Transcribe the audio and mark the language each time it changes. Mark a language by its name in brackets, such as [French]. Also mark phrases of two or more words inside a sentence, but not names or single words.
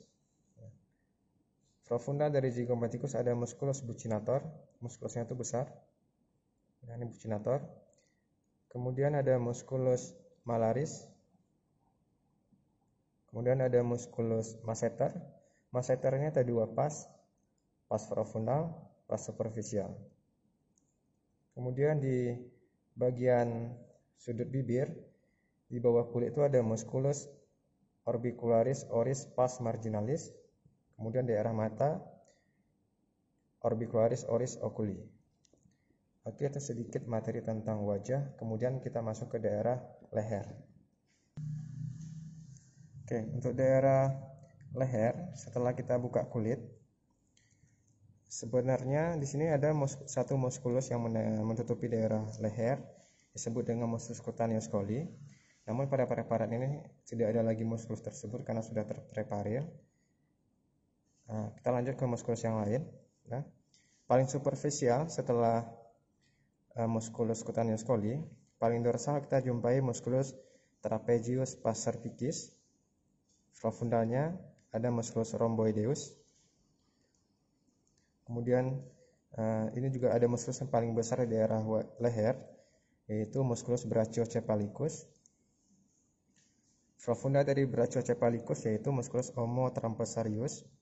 [Indonesian] Profunda dari zygomaticus ada muskulus buccinator, muskulusnya itu besar. Nah, ini buccinator. Kemudian ada muskulus malaris. Kemudian ada muskulus masseter. Masseternya ada dua pas profundal, pas superficial. Kemudian di bagian sudut bibir di bawah kulit itu ada muskulus [Latin] orbicularis oris pars marginalis. [Indonesian] Kemudian daerah mata [Latin] orbicularis oris oculi. [Indonesian] Oke, itu sedikit materi tentang wajah. Kemudian kita masuk ke daerah leher. Oke, untuk daerah leher setelah kita buka kulit, sebenarnya di sini ada satu muskulus yang menutupi daerah leher, disebut dengan muskulus [Latin] cutaneus colli. [Indonesian] Namun pada preparat ini tidak ada lagi muskulus tersebut karena sudah terpreparir. Nah, kita lanjut ke muskulus yang lain. Nah, paling superficial setelah muskulus [Latin] cutaneus colli, [Indonesian] paling dorsal kita jumpai muskulus [Latin] trapezius pars cervicis. [Indonesian] Profundalnya ada muskulus rhomboideus. Kemudian ini juga ada muskulus yang paling besar di daerah leher, yaitu muskulus brachiocephalicus. Profunda dari brachiocephalicus yaitu muskulus omotrapezius.